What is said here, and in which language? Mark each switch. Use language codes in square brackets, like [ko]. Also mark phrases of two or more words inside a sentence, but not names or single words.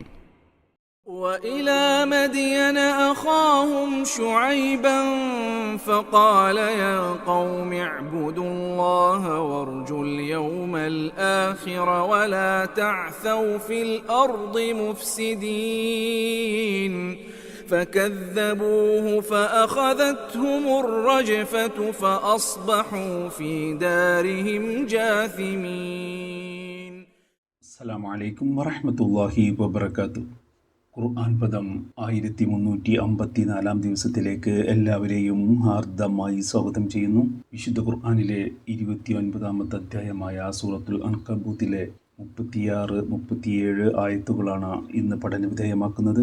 [ar] وإلى مدين أخاهم شعيبا فقال يا قوم اعبدوا الله وارجوا اليوم الآخر ولا تعثوا في الأرض مفسدين فكذبوه فأخذتهم الرجفة فأصبحوا في دارهم جاثمين. السلام عليكم ورحمة الله وبركاته. [ml] ഖുർആൻ പദം 1354 ദിവസത്തിലേക്ക് എല്ലാവരെയും ഹാർദമായി സ്വാഗതം ചെയ്യുന്നു. വിശുദ്ധ ഖുർആനിലെ 29ാമത്തെ അധ്യായമായ സൂറത്തുൽ അൻകബൂത്തിലെ 36-37 ആയത്തുകളാണ് ഇന്ന് പഠനവിധേയമാക്കുന്നത്.